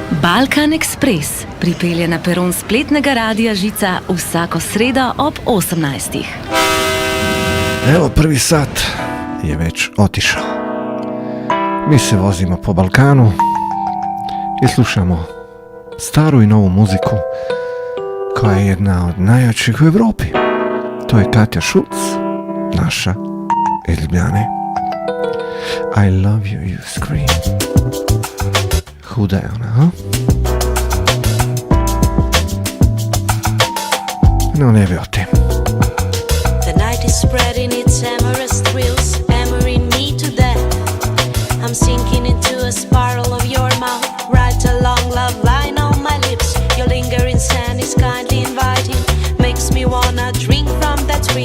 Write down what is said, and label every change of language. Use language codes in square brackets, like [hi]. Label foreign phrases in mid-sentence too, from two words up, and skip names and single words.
[sl] Balkan Express pripelje na peron spletnega radija Žica vsako sredo ob 18. [bs] Evo, prvi sat je već otišao. Mi se vozimo po Balkanu i slušamo staru i novu muziku koja je jedna od najjačih u Evropi. To je Katja Šulc, naša iz Ljubljane. [en] I love you, you scream. [sl] Huda je ona, ha? [bs] No, ne bi o tim. [en] The night is spreading its amorous thrills, hammering me to death. I'm sinking into a spiral of your mouth, right along love line on my lips. Your lingering sand is kindly inviting, makes me wanna drink from that spring.